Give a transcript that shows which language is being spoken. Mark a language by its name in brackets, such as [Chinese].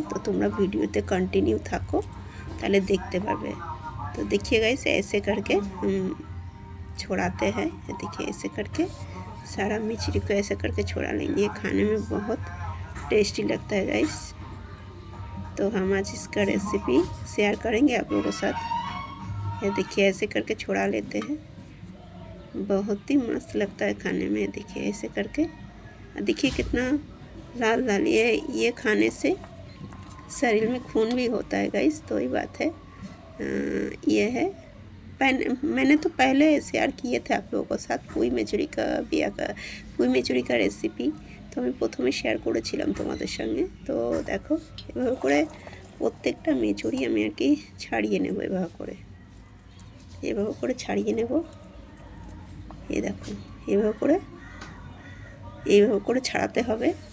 [Bangla] তো তোমরা ভিডিওতে कंटिन्यू থাকো, তাহলে দেখতে পাবে। [Hindi] तो देखिए गाइस, ऐसे करके हम छोड़ाते हैं। देखिए ऐसे करके सारा मिचरी को ऐसे करके छोड़ा लेंगे। ये खाने में बहुत टेस्टी लगता है गाइस। तो हम आज इसका रेसिपी शेयर करेंगे आप लोगों के साथ। ये देखिए ऐसे करके छोड़ा लेते हैं, बहुत ही मस्त लगता है खाने में। देखिए ऐसे करके, देखिए कितना लाल लाल। ये खाने से शरीर में खून भी होता है गाइस, तो वही बात है। ये है, मैंने तो पहले शेयर किए थे आप लोगों के साथ पुई मेचुरी का रेसिपि। [Bangla] तो আমি প্রথমে শেয়ার করেছিলাম তোমাদের সঙ্গে। তো দেখো এভাবে করে প্রত্যেকটা মেচুরি আমি আর কি ছাড়িয়ে নেব। এভাবে করে ছাড়িয়ে নেব। এই দেখো এইভাবে করে ছাড়াতে হবে।